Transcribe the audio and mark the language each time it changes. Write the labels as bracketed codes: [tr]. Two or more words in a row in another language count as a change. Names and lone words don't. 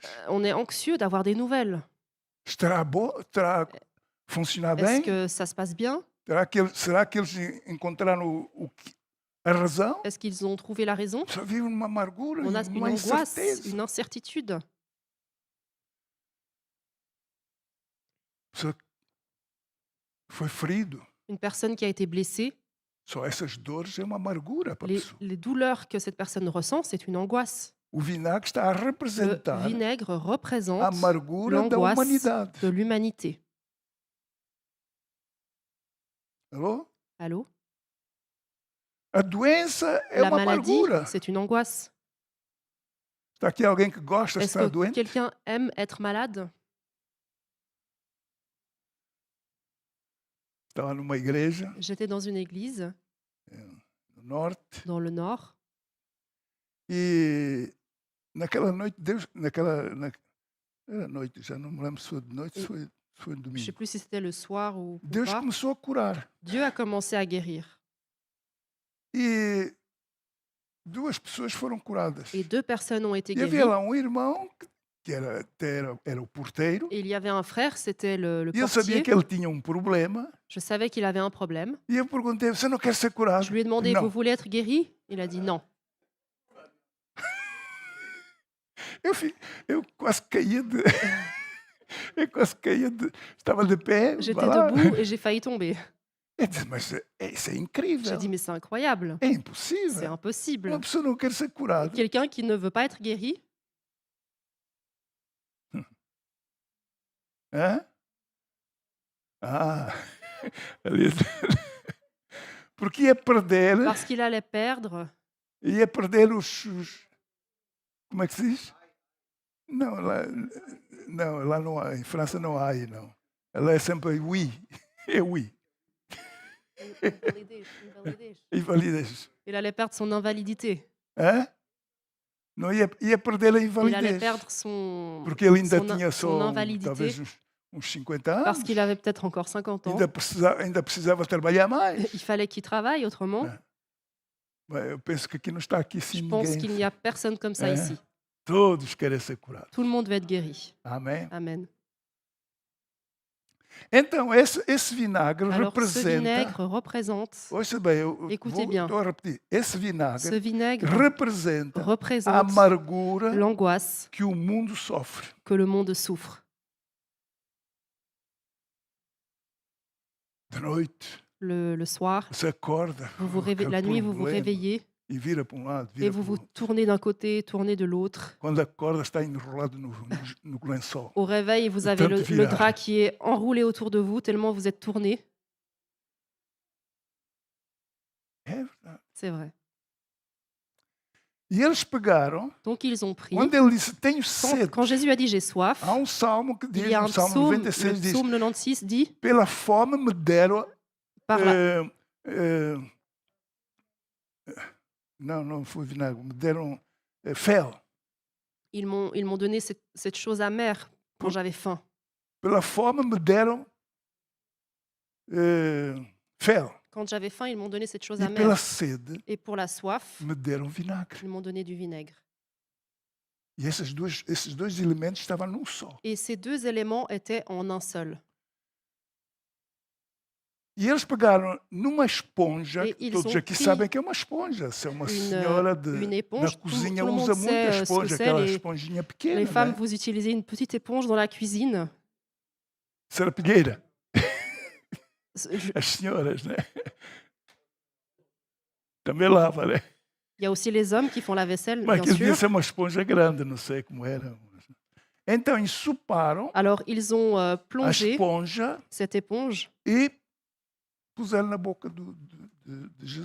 [fr] On est anxieux d'avoir des nouvelles. [pt] Estará bom? Terá funcionado [fr] Est-ce [pt] bem? [fr] que ça se passe bien? [pt] Será que eles encontraram a razão? [fr] Est-ce qu'ils ont trouvé la raison? [pt] Só vive numa amargura, [fr] On a une [pt] numa [fr] angoisse, [pt] incerteza. [fr] une incertitude. [pt] Pessoa foi ferido. [fr] Une personne qui a été blessée, [pt] Só essas dores é uma amargura para a pessoa. [fr] les douleurs que cette personne ressent, c'est une angoisse. [pt] O vinagre está a [fr] Le [pt] representar [fr] vinaigre [pt] a [fr] représente [pt] amargura da [fr] l'angoisse [pt] humanidade. [fr] de l'humanité. [pt] Alô? [fr] Allô? [pt] A doença é [fr] La [pt] uma [fr] maladie, [pt] amargura. [fr] c'est une angoisse. [pt] Está aqui alguém que gosta de [fr] Est-ce [pt] estar [fr] que [pt] doente? [fr] quelqu'un aime être malade? [pt] Estava numa igreja [fr] J'étais dans une église [pt] no norte [fr] dans le nord [pt] e naquela noite, era noite, já não me lembro se foi de noite, se foi de [fr] je ne sais [pt] domingo. [fr] plus si c'était le soir ou [pt] Deus [fr] pas. [pt] começou a curar. [fr] Dieu a commencé à guérir. [pt] E duas pessoas foram curadas. [fr] Et 2 personnes ont été [pt] E havia [fr] guéries. [pt] lá um irmão que que era o porteiro, [fr] Et il y avait un frère, c'était le [pt] e eu sabia [fr] portier. [pt] que ele tinha um problema, [fr] Je savais qu'il avait un problème. [pt] e eu perguntei: "Você não quer ser [fr] Je [pt] curado?" [fr] lui ai demandé: «Vous [pt] Não. [fr] voulez être guéri?» Il a dit: «Non». [pt] Eu fi eu quase caía de eu quase caía de estava de pé, vá [fr] J'étais [pt] lá. [fr] debout et j'ai failli tomber. [pt] Eu disse: "Mas isso é [fr] J'ai [pt] incrível, [fr] dit: «Mais c'est incroyable, [pt] é [fr] c'est [pt] impossível. Uma [fr] impossible. [pt] pessoa não quer ser curada." [fr] Quelqu'un qui ne veut pas être guéri?» Hã? [pt] Ah, ali porque [fr] Parce qu'il allait perdre [pt] ia perder os como é que se diz? Não, lá não há, em França não há aí não. Ela é sempre oui, é oui, invalidez. [fr] Il allait perdre son invalidité. [pt] Hã? Não ia perder a [fr] Il allait [pt] invalidez, [fr] perdre son [pt] porque ele ainda [fr] son in [pt] tinha [fr] son [pt] só [fr] invalidité [pt] talvez uns 50 [fr] parce qu'il [pt] anos, [fr] avait peut-être encore 50 ans. [pt] ainda precisava trabalhar mais. [fr] Il fallait qu'il travaille autrement. Hã. [pt] Bem, eu penso que aqui não está aqui [fr] Je [pt] assim [fr] pense [pt] ninguém. [fr] qu'il n'y a personne comme ça ici. [pt] Todos querem ser curados. [fr] Tout le monde veut être guéri. [pt] Amém? [fr] Amen. [pt] Então, esse vinagre [fr] Alors ce [pt] representa. [fr] vinaigre représente, [pt] Ouça bem, eu [fr] écoutez bien, [pt] estou a repetir. Esse [fr] ce [pt] vinagre [fr] vinaigre [pt] representa a [fr] représente [pt] amargura [fr] l'angoisse [pt] que o mundo sofre. [fr] que le monde souffre. [pt] De noite, [fr] Le soir, [pt] você acorda, aquele [fr] la nuit, vous vous [pt] problema, [fr] réveillez [pt] e vira para um lado, [fr] et [pt] vira [fr] vous [pt] para o [fr] vous [pt] outro. [fr] tournez d'un côté, tournez de l'autre. [pt] Quando acorda, está enrolado no lençol. [fr] Au réveil, vous [pt] De [fr] avez [pt] tanto [fr] le [pt] virar. [fr] drap qui est enroulé autour de vous tellement vous êtes tourné. [pt] É verdade. [fr] C'est vrai. [pt] E eles pegaram, [fr] Donc ils ont pris. [pt] quando ele disse: Tenho [fr] Quand, [pt] sede, [fr] quand Jésus a dit j'ai soif, [pt] há salmo que [fr] il [pt] diz, [fr] y a un [pt] Salmo [fr] psaume, le [pt] 96 diz: [fr] psaume 96 dit [pt] Pela fome me deram. [fr] par la, [pt] Não foi vinagre, me deram fel. [fr] ils m'ont donné cette chose amère quand [pt] Por- [fr] j'avais faim. [pt] Pela fome me deram fel. [fr] Quand j'avais faim, ils m'ont donné cette chose [pt] E pela [fr] amère. [pt] sede [fr] Et pour la soif, [pt] me deram vinagre. [fr] ils m'ont donné du vinaigre. [pt] E esses dois elementos estavam num só. [fr] Et ces deux éléments étaient en un seul. [pt] E eles pegaram numa esponja, E eles todos [fr] ont [pt] aqui [fr] pris [pt] sabem que é uma esponja. Se é uma [fr] Une [pt] senhora da [fr] éponge, [pt] cozinha, [fr] tout le [pt] usa [fr] monde [pt] muito a [fr] sait ce que [pt] esponja, [fr] c'est. [pt] aquela esponjinha pequena, [fr] Les femmes, [pt] né? [fr] vous utilisez une petite éponge dans la cuisine. [pt] Serapilheira, [fr] Je- [pt] as senhoras, né? Também lava, né? [fr] Il y a aussi les hommes qui font la vaisselle, [pt] Mas [fr] bien [pt] aquele [fr] sûr. [pt] disse é uma esponja grande, não sei como era. Então ensoparam [fr] Alors, ils ont [pt] a [fr] plongé [pt] esponja [fr] cette éponge [pt] e puseram na boca de Jesus.